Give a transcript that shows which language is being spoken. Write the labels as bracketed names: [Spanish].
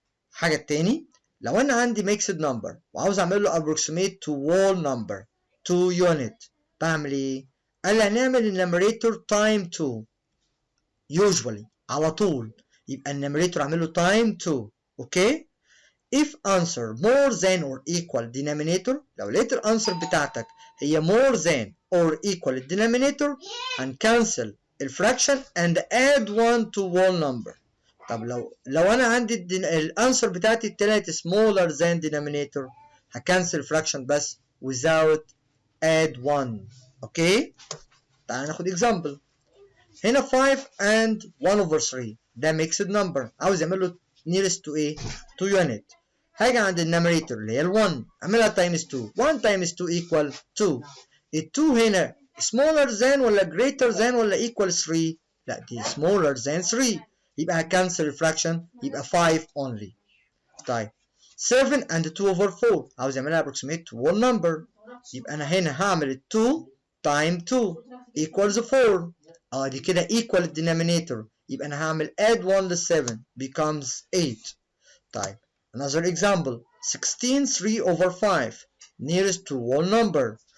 [Arabic] الحاجه التاني لو انا عندي [English] mixed number [Arabic] وعاوز اعمل له approximate to whole number to unit بعمل ايه؟ قال لي هنعمل النمريتور time 2 usually على طول. يبقى النمريتور اعمل له time 2. [English] okay if answer more than or equal denominator [Arabic] لو لقيت الانسر بتاعتك هي [English] more than or equal denominator هنكنسل الفراكشن and add 1 to whole number. [Arabic] طب لو انا عندي الانسر بتاعتي طلعت [English] smaller than denominator [Arabic] هكنسل fraction بس without add 1. اوكي تعال ناخد example. هنا 5 and 1 over 3 ده mixed number عاوز اعمل له [English] nearest to [Arabic] ايه؟ to unit. هاجي عند النمريتور اللي هي ال 1 اعملها times 2. [English] 1 times 2 equal 2. [Arabic] ال 2 هنا [English] smaller than ولا greater than ولا equal 3؟ [Arabic] لا دي smaller than 3 يبقى هكنسل الفراكشن يبقى 5 only. طيب 7 and 2 over 4 عاوز اعملها [English] approximate to whole number. [Arabic] يبقى انا هنا هعمل ال 2 time 2 equals 4. دي كده [English] equal denominator [Arabic] يبقى انا هعمل add 1 لل 7 becomes 8. طيب [English] another example 16 3 over 5 nearest to whole number.